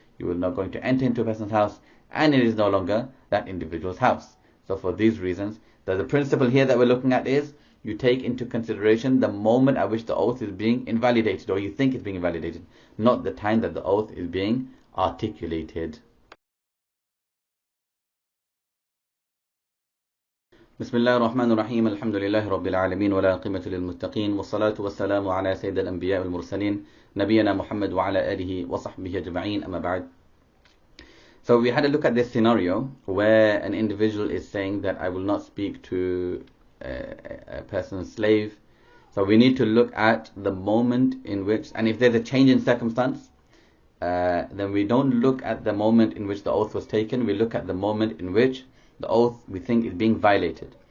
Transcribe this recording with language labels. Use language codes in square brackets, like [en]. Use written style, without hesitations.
[en] You are not going to enter into a person's house, and it is no longer that individual's house. So for these reasons, the principle here that we're looking at is, you take into consideration the moment at which the oath is being invalidated, or you think it's being invalidated, not the time that the oath is being articulated. [ar] بسم الله الرحمن الرحيم الحمد لله رب العالمين ولا عاقبة للمتقين والصلاة والسلام على سيد الأنبياء والمرسلين نبينا محمد وعلى آله وصحبه أجمعين أما بعد. [en] So we had a look at this scenario where an individual is saying that I will not speak to a person's slave. So we need to look at the moment in which, and if there's a change in circumstance, then we don't look at the moment in which the oath was taken, we look at the moment in which the oath we think is being violated.